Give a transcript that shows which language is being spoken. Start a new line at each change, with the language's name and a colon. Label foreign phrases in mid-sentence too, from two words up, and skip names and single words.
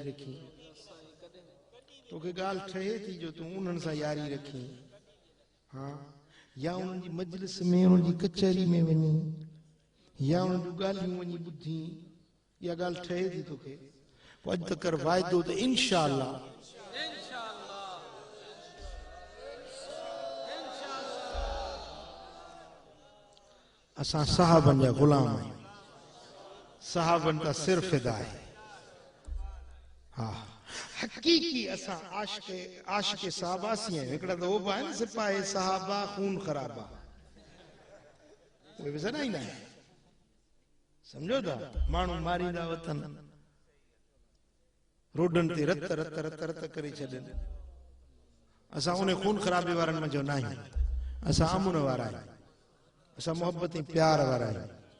Sindhi: रखी, तोखे ॻाल्हि ठहे थी जो तूं उन्हनि सां यारी रखी, हाँ, या उन्हनि जी मजलिस में उन्हनि जी कचहरी में वञी, या उन्हनि जूं ॻाल्हियूं वञी ॿुधी, इहा ॻाल्हि ठहे थी तोखे, पोइ अॼु त कर वाइदो त
Arabic: إن شاء الله
Sindhi: असां साहबन जा गुलाम आहियूं,
Urdu: صاحبن کا سر فدا ہے.
Sindhi: हाँ, हकीकी असां आशिक साहबासी आहियूं। हिकिड़ा त उहो बि आहिनि सिपाही साहबा खून खराबा, उहे बि सॾाईंदा आहिनि, सम्झो था। माण्हू मारींदा वतन, रोडनि ते रत रत रत रत करे छॾनि। असां उन खून खराबे वारनि में जो न आहियूं, असां अमुन वारा आहियूं, असां मोहब्बत ऐं प्यार वारा आहियूं।